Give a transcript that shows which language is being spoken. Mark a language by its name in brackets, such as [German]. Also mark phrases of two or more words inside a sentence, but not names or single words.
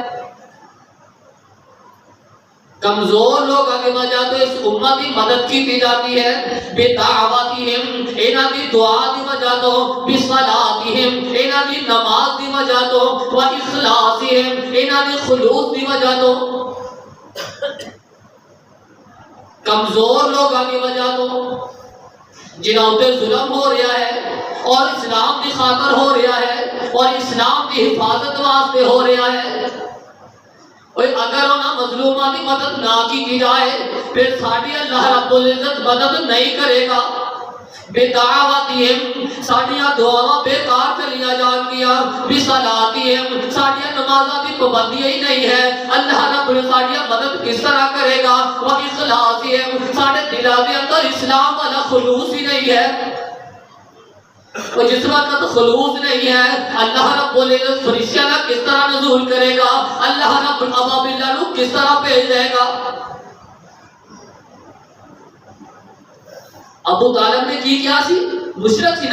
[Punjabi] کمزور لوگوں کی وجہ تو اس امت کی مدد کی جاتی ہے بدعواتہم انہاں دی دعا دی وجہ تو بصلاتہم انہاں دی نماز دی وجہ تو و اخلاصہم انہاں دی خلوص دی وجہ تو کمزور لوگوں کی وجہ تو [Urdu] جنہوں تے ظلم ہو رہا ہے اور اسلام کی خاطر ہو رہا ہے اور اسلام کی حفاظت واسطے ہو رہا ہے، اگر انہاں مظلوماں کی مدد نہ کی جائے پھر ساڈی اللہ رب العزت مدد نہیں کرے گا۔ [Punjabi] بدعواتہم ساڈیاں دعاواں بیکار چلیاں جان گیا، بصلاتہم ساڈیاں نمازاں دی پابندی ہی نہیں ہے، اللہ رب العزت ساڈیاں مدد کس طرح کرے گا؟ واخلاصہم ساڈے دلاں دے اندر اسلام والا خلوص ہی نہیں ہے۔ [Urdu] اور جس وقت خلوص نہیں ہے اللہ رب العزت فرشتوں کا کس طرح نزول کرے گا؟ اللہ رب ابابیل کو کس طرح بھیج دے گا؟ [Punjabi] ابو طالب نے کی کیا سی؟ مشرک سی نا۔